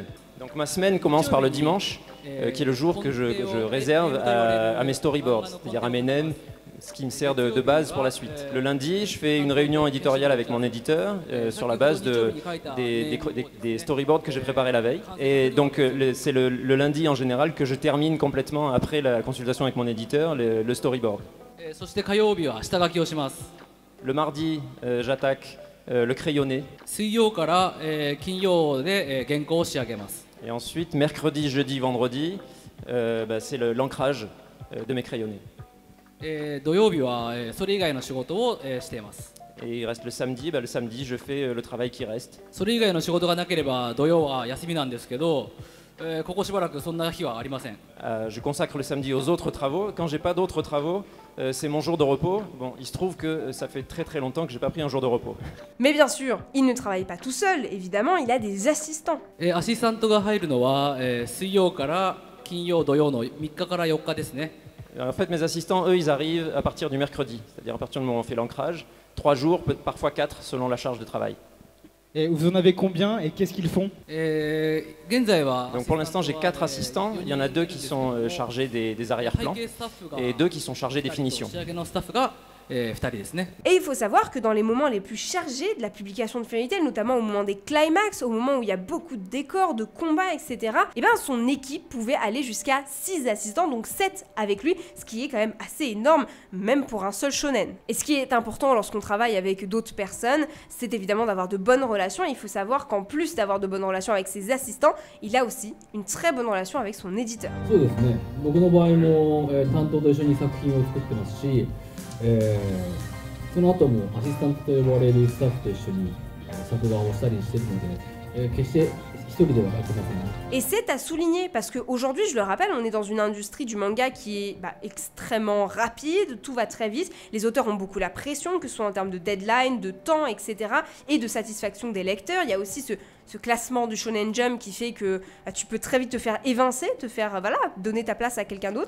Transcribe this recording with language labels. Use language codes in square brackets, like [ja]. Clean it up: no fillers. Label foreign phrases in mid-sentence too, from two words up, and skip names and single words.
[fr] Donc ma semaine commence par le dimanche, qui est le jour que je réserve à mes storyboards, c'est-à-dire à mes nems, ce qui me sert de base pour la suite. Le lundi, je fais une réunion éditoriale avec mon éditeur sur la base des storyboards que j'ai préparés la veille. Et donc c'est le lundi en général que je termine complètement après la consultation avec mon éditeur le storyboard. [ja] そして火曜日は下書きをします。 [fr] Le mardi, j'attaque le crayonné. [ja] 水曜から、金曜で、原稿を仕上げます。 [fr] Et ensuite, mercredi, jeudi, vendredi, c'est l'ancrage de mes crayonnés. [ja] 土曜日は、それ以外の仕事を、しています。 [fr] Et il reste le samedi, le samedi, je fais le travail qui reste. [ja] それ以外の仕事がなければ土曜は休みなんですけど、ここしばらくそんな日はありません。 [fr] Je consacre le samedi aux autres travaux. Quand j'ai pas d'autres travaux, c'est mon jour de repos. Bon, il se trouve que ça fait très très longtemps que j'ai pas pris un jour de repos. Mais bien sûr, il ne travaille pas tout seul, évidemment, il a des assistants. [ja] アシスタントが入るのは、水曜から金曜土曜の3日から4日ですね。 [fr] En fait, mes assistants, eux, ils arrivent à partir du mercredi. C'est-à-dire à partir du moment où on fait l'ancrage, 3 jours, parfois 4, selon la charge de travail. Et vous en avez combien et qu'est-ce qu'ils font? [ja] 現在は [fr] Donc pour l'instant, j'ai 4 assistants. Il y en a 2 qui sont chargés des arrière-plans et 2 qui sont chargés des finitions. [ja] 仕上げのスタッフが、2人ですね。 [fr] Et il faut savoir que dans les moments les plus chargés de la publication de Fairy Tail, notamment au moment des climax, au moment où il y a beaucoup de décors, de combats, etc., et ben son équipe pouvait aller jusqu'à 6 assistants, donc 7 avec lui, ce qui est quand même assez énorme, même pour un seul shonen. Et ce qui est important lorsqu'on travaille avec d'autres personnes, c'est évidemment d'avoir de bonnes relations. Et il faut savoir qu'en plus d'avoir de bonnes relations avec ses assistants, il a aussi une très bonne relation avec son éditeur. [ja] そうですね。僕の場合も、担当と一緒に作品を作ってますし、その後もアシスタントと呼ばれるスタッフと一緒に作画をしたりしているので、決して一人ではやってません。 [fr] Et c'est à souligner parce qu'aujourd'hui, je le rappelle, on est dans une industrie du manga qui est extrêmement rapide, tout va très vite, les auteurs ont beaucoup la pression, que ce soit en termes de deadline, de temps, etc. et de satisfaction des lecteurs. Il y a aussi ce classement du Shonen Jump qui fait que tu peux très vite te faire évincer, te faire donner ta place à quelqu'un d'autre.